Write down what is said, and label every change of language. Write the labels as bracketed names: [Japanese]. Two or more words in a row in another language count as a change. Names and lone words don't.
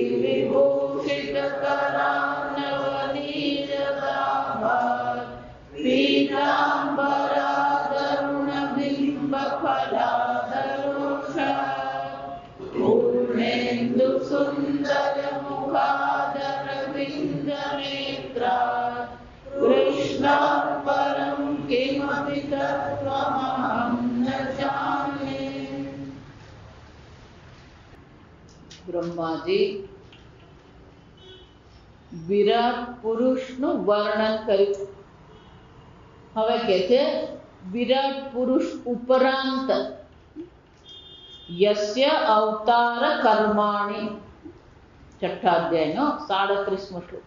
[Sanskrit] विभूषितकरान्नवनीरदाभात् पीताम्बरादरुणबिम्बफलादरोषः पूर्णेन्दुसुन्दरमुखादरविन्दनेत्रात् कृष्णात् परं किमपि तत्त्वमहं न जाने। [Gujarati] બ્રહ્માજી વિરાટ પુરુષનું વર્ણન કર્યું. હવે કે છે વિરાટ પુરુષ ઉપરાંત [Sanskrit] યસ્ય અવતાર કર્માણિ, [Gujarati] છઠ્ઠા અધ્યાયનો 37મો શ્લોક.